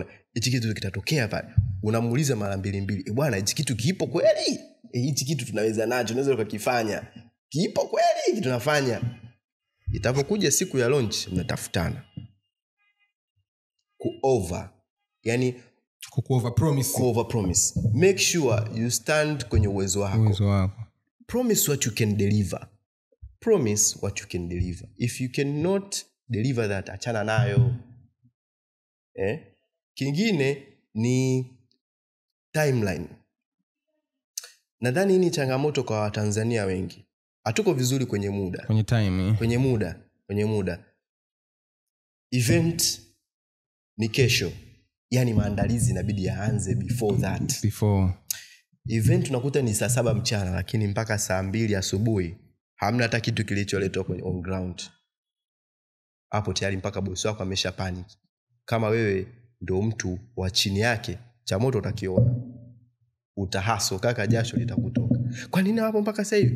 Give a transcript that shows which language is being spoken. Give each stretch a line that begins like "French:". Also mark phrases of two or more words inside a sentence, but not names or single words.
Swahili: Hichi kitu kitatokea pale. Unamuuliza mara 2 bwana hichi kitu kipo kweli? Hichi kitu tunaweza nacho, tunaweza tukakifanya. Kipo kweli tunafanya. Itapokuja siku ya launch mnatafutana. Yani Ku-overpromise.
English: Make sure you stand
Swahili: kwenye uwezo wako.
English: Promise what you can deliver. If you cannot deliver that,
Swahili: achana nayo. Kingine ni timeline. Nadhani hii ni changamoto kwa Watanzania wengi. Hatuko vizuri kwenye muda. Kwenye muda. Event ni kesho. Yani maandalizi inabidi yaanze
English: before that.
Swahili: Event unakuta ni saa 7 mchana lakini mpaka saa 2 asubuhi hamna hata kitu kilicholetwa kwenye
English: on ground.
Swahili: Hapo tayari mpaka bosi wako amesha panic. Kama wewe ndio mtu wa chini yake, cha moto utakiona. Utahaso kaka, jasho litakutoka. Kwa nini hapo mpaka sasa hivi?